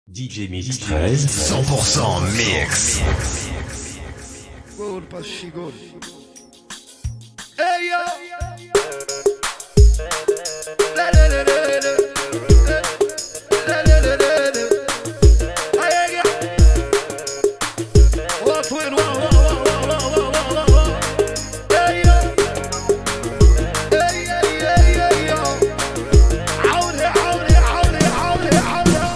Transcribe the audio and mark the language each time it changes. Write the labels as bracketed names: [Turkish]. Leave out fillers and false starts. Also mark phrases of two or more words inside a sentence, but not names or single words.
[English] DJ Mix 13, 100% mix. [Arabic] قول بشي قول ايوه لا لا لا لا لا لا لا لا لا لا ايوه واطوين وا وا وا وا وا وا وا ايوه ايوه ايوه عوني عوني عوني عوني عوني